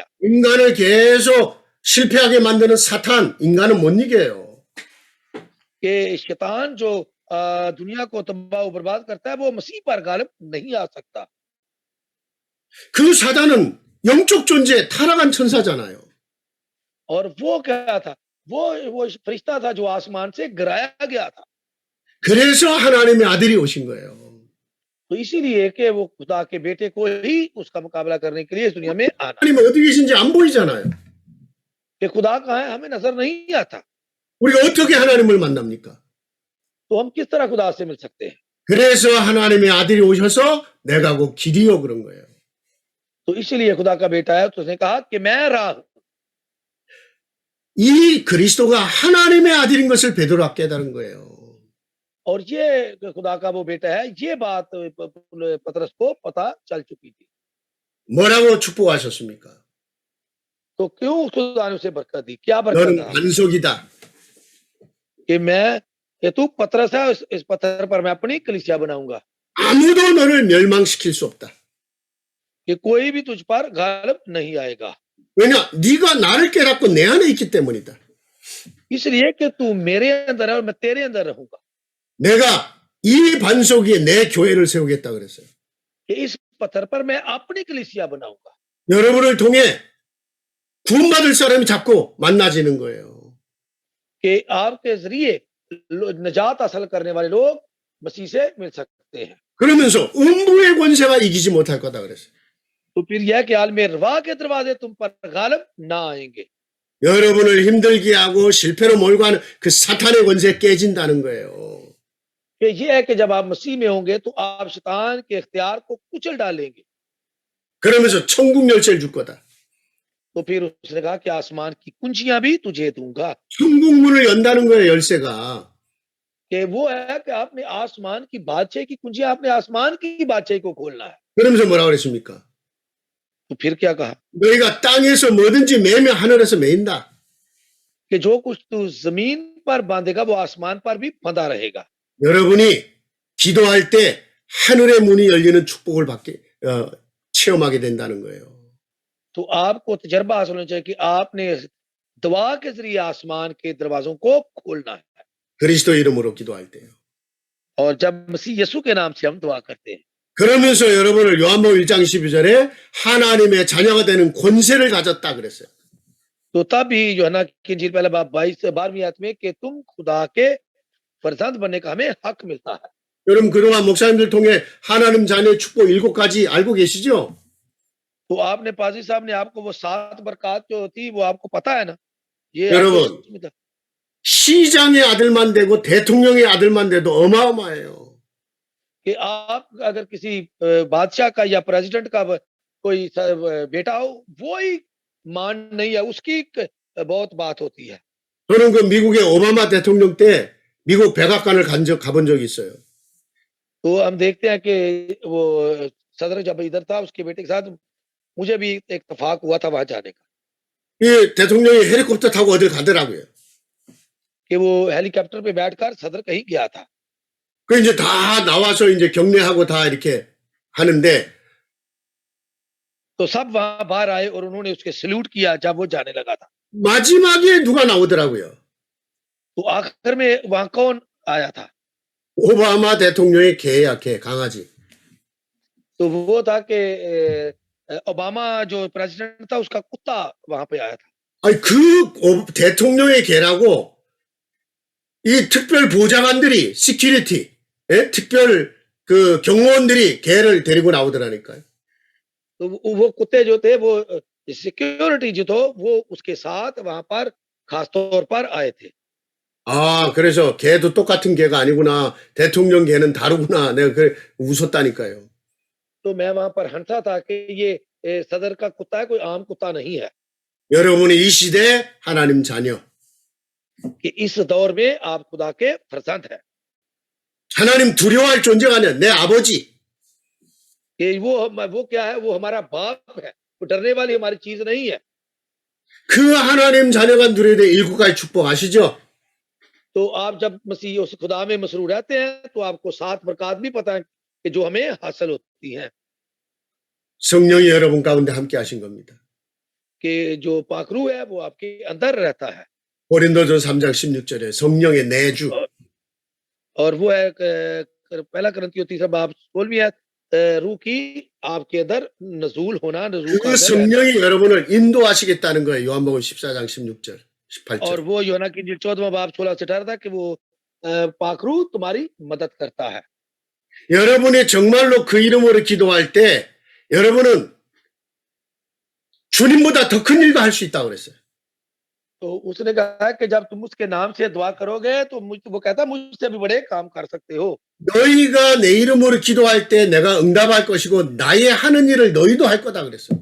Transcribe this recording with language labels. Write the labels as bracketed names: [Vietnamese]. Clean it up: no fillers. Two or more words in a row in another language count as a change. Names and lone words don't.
[Korean] 인간을 계속 실패하게 만드는 사탄, 인간은 못 이겨요. [Urdu] کہ شیطان جو دنیا کو تباہ اور برباد کرتا ہے وہ مسیح پر غالب نہیں آ سکتا. [Korean] 그 사단은 영적 존재, 타락한 천사잖아요. [Urdu] اور وہ کیا تھا? وہ فرشتہ تھا جو آسمان سے گرایا گیا تھا. [Korean] 그래서 하나님의 아들이 오신 거예요. [Urdu] تو اسی لیے کہ وہ خدا کے بیٹے کو ہی اس کا مقابلہ کرنے کے لیے اس دنیا میں آنا. [Korean] 하나님 어디 계신지 안 보이잖아요. [Urdu] کہ خدا کہاں ہے ہمیں نظر نہیں آتا, [Korean] 우리가 어떻게 하나님을 만납니까? [Urdu] تو ہم کس طرح خدا سے مل سکتے ہیں? [Korean] 그래서 하나님의 아들이 오셔서 내가 곧 길이요 그런 거예요. [Urdu] تو اسی لیے خدا کا بیٹا ہے تو اس نے کہا کہ میں راہ ہوں. [Korean] 이 그리스도가 하나님의 아들인 것을 베드로가 깨달은 거예요. [Urdu] اور یہ خدا کا وہ بیٹا ہے، یہ بات پطرس کو پتا چل چکی تھی. [Korean] 뭐라고 축복하셨습니까? [Urdu] تو کیوں خدا نے اسے برکت دی? کیا برکت [Korean] 너는 [Urdu] تھا? [Korean] 반석이다. [Urdu] کہ تو پطرس ہے، اس پتھر پر میں اپنی کلیسیا بناؤں گا, [Korean] 아무도 너를 멸망시킬 수 없다. [Urdu] کہ کوئی بھی تجھ پر غالب نہیں آئے گا. [Korean] 왜냐? 네가 나를 깨닫고 내 안에 있기 때문이다. [Urdu] اس لیے کہ تو میرے اندر ہے اور میں تیرے اندر رہوں گا. [Korean] 내가 이 반석 위에 내 교회를 세우겠다 그랬어요. [Urdu] کہ اس پتھر پر میں اپنی کلیسیا بناؤں گا. [Korean] 여러분을 통해 구원받을 사람이 자꾸 만나지는 거예요. [Urdu] کہ آپ کے ذریعے نجات حاصل کرنے والے لوگ مسیح سے مل سکتے ہیں. [Korean] 그러면서 음부의 권세가 이기지 못할 거다 그랬어요. [Urdu] تو پھر یہ کہ عالم روا کے دروازے تم پر غالب نہ آئیں گے. [Korean] 여러분을 힘들게 하고 실패로 몰고 가는 그 사탄의 권세 깨진다는 거예요. [Urdu] کہ یہ ہے کہ جب آپ مسیح میں ہوں گے تو آپ شیطان کے اختیار کو کچل ڈالیں گے. [Korean] 그러면서 천국 열쇠를 줄 거다. [Urdu] تو پھر اس نے کہا کہ آسمان کی کنجیاں بھی تجھے دوں گا. [Korean] 천국 문을 연다는 거예요, 열쇠가. [Urdu] کہ وہ ہے کہ آپ نے آسمان کی بادشاہی کی کنجیاں، آپ نے آسمان کی بادشاہی کو کھولنا ہے. [Korean] 그러면서 뭐라고 그랬습니까? [Urdu] تو پھر کیا کہا? [Korean] 너희가 땅에서 뭐든지 매면 하늘에서 매인다. [Urdu] کہ جو کچھ تو زمین پر باندھے گا وہ آسمان پر بھی بندھا رہے گا. [Korean] 여러분이 기도할 때 하늘의 문이 열리는 축복을 체험하게 된다는 거예요. [Urdu] تو آپ کو تجربہ حاصل ہونا چاہیے کہ آپ نے دعا کے ذریعے آسمان کے دروازوں کو کھولنا ہے. [Korean] 그리스도 이름으로 기도할 때요. [Urdu] اور جب مسیح یسوع کے نام سے ہم دعا کرتے ہیں [Korean] 그러면서 여러분을 요한복음 1장 12절에 하나님의 자녀가 되는 권세를 가졌다 그랬어요. [Urdu] تو تب ہی یوحنا کی انجیل پہلا باب 22-12ویں آیت میں کہ تم خدا کے فرزند بننے کا ہمیں حق ملتا ہے. [Korean] 여러분 그동안 목사님들 통해 하나님 자녀의 축복 7가지 알고 계시죠? [Urdu] تو آپ نے پاجی صاحب نے آپ کو وہ 7 برکات جو تھی وہ آپ کو پتا ہے نا? یہ آپ کو [Korean] 여러분, [Urdu] اس میں تھا. [Korean] 시장의 아들만 되고 대통령의 아들만 돼도 어마어마해요. [Urdu] کہ آپ اگر کسی بادشاہ کا یا پریزیڈنٹ کا کوئی بیٹا ہو، وہ ہی مان نہیں ہے، اس کی بہت بات ہوتی ہے. [Korean] 저는 그 미국의 오바마 대통령 때 미국 백악관을 가본 적이 있어요. [Urdu] تو ہم دیکھتے ہیں کہ وہ صدر جب ادھر تھا اس کے بیٹے کے ساتھ مجھے بھی اتفاق ہوا تھا وہاں جانے کا [Korean] 이 대통령이 헬리콥터 타고 어딜 가더라고요. [Urdu] کہ وہ ہیلی کاپٹر پہ بیٹھ کر صدر کہیں گیا تھا. [Korean] 그 이제 다 나와서 이제 격려하고 다 이렇게 하는데 [Urdu] تو سب وہاں باہر آئے اور انہوں نے اس کے سلیوٹ کیا جب وہ جانے لگا تھا. [Korean] 마지막에 누가 나오더라고요. [Urdu] تو آخر میں وہاں کون آیا تھا? [Korean] 오바마 대통령의 개야, 개, 강아지. [Urdu] تو وہ تھا کہ اوباما جو پریزیڈنٹ تھا اس کا کتا وہاں پہ آیا تھا. [Korean] 아니 대통령의 개라고 이 특별 보좌관들이 시큐리티, 예? 특별 그 경호원들이 개를 데리고 나오더라니까요. [Urdu] تو وہ کتے جو تھے وہ سیکیورٹی جو تھا وہ اس کے ساتھ وہاں پر خاص طور پر آئے تھے. [Korean] 아, 그래서 개도 똑같은 개가 아니구나. 대통령 개는 다르구나. 내가 그 웃었다니까요. [Urdu] تو میں وہاں پر ہنسا تھا کہ یہ صدر کا کتا ہے، کوئی عام کتا نہیں ہے. [Korean] 여러분이 이 시대 하나님 자녀. [Urdu] کہ اس دور میں آپ خدا کے فرزند ہیں. [Korean] 하나님 두려워할 존재가 아니야. 내 아버지. [Urdu] کہ وہ کیا ہے؟ وہ ہمارا باپ ہے. وہ ڈرنے والی ہماری چیز نہیں ہے. [Korean] 그 하나님 자녀가 누려야 될 7가지 축복 아시죠? [Urdu] تو آپ جب مسیح اس خدا میں مسرور رہتے ہیں تو آپ کو 7 برکات بھی پتا ہے کہ جو ہمیں حاصل ہوتی ہیں. [Korean] 성령이 여러분 가운데 함께 하신 겁니다. [Urdu] کہ جو پاکروح ہے وہ آپ کے اندر رہتا ہے. [Korean] 고린도전서 3장 16절에 성령의 내주. [Urdu] اور وہ ہے پہلا کرنتھیوں 3 باب 16ویں آیت، روح کی آپ کے اندر نزول ہونا، نزول [Korean] 그 성령이 여러분을 인도하시겠다는 거예요. 요한복음 14장 16절, 18절. [Urdu] اور وہ یوحنا کی انجیل 14واں باب 16 سے 18 تھا کہ وہ پاکروح تمہاری مدد کرتا ہے. [Korean] 여러분이 정말로 그 이름으로 기도할 때 여러분은 주님보다 더 큰 일도 할 수 있다고 그랬어요. [Urdu] تو اس نے کہا کہ جب تم اس کے نام سے دعا کرو گے تو وہ کہتا مجھ سے بھی بڑے کام کر سکتے ہو. [Korean] 너희가 내 이름으로 기도할 때 내가 응답할 것이고 나의 하는 일을 너희도 할 거다 그랬어요.